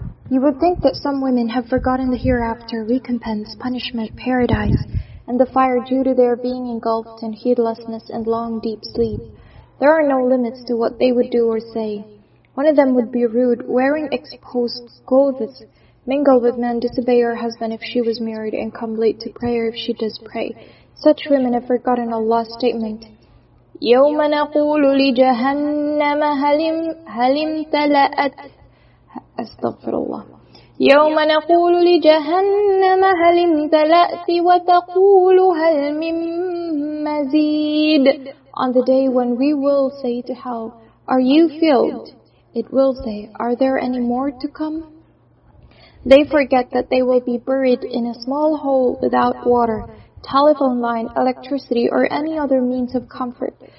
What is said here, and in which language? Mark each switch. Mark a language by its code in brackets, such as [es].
[en] You would think that some women have forgotten the hereafter, recompense, punishment, paradise, and the fire due to their being engulfed in heedlessness and long deep sleep. There are no limits to what they would do or say. One of them would be rude, wearing exposed clothes, mingle with men, disobey her husband if she was married, and come late to prayer if she does pray. Such women have forgotten Allah's statement. [ar] يوم نقول لجهنم هل امتلأت أستغفر الله يوم نقول لجهنم هل امتلأت وتقول هل من مزيد. [en] On the day when we will say to hell, are you filled? It will say, are there any more to come? They forget that they will be buried in a small hole without water, telephone line, electricity, or any other means of comfort.